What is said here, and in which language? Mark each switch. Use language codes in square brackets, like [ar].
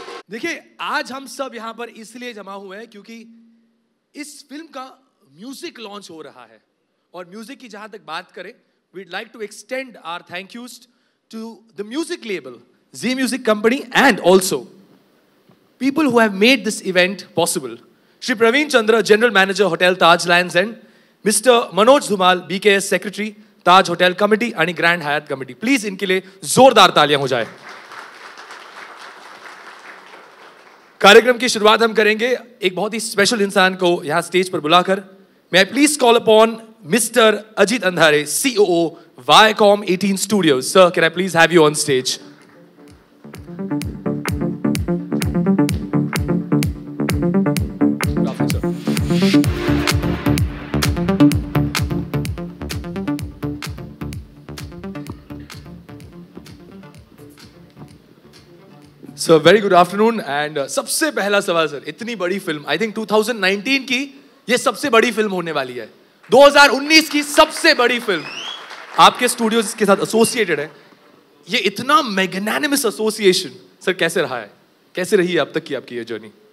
[hi] देखिए, आज हम सब यहाँ पर इसलिए जमा हुए हैं क्योंकि इस फिल्म का म्यूजिक लॉन्च हो रहा है। और म्यूजिक की जहां तक बात करें, [en] we'd like to extend our thank yous to the music label, Zee Music Company, and also people who have made this event possible. Shri Praveen Chandra, General Manager, Hotel Taj Lands End, Mr. Manoj Dhumal, BKS Secretary, Taj Hotel Committee and Grand Hyatt Committee. [hi] Please इनके लिए जोरदार तालियां हो जाए। कार्यक्रम की शुरुआत हम करेंगे एक बहुत ही स्पेशल इंसान को यहां स्टेज पर बुलाकर। [en] May I please call upon Mr. Ajit Andhare, COO, Viacom 18 Studios. Sir, can I please have you on stage? Good afternoon, sir. Sir, very good afternoon. [hi] And सबसे पहला सवाल सर, इतनी बड़ी फिल्म, [en] I think [hi] 2019 की ये सबसे बड़ी film होने वाली है, 2019 की सबसे बड़ी फिल्म आपके स्टूडियोज के साथ एसोसिएटेड है। ये इतना मैग्नानिमस एसोसिएशन सर कैसे रहा है, कैसे रही है अब तक की आपकी ये जर्नी?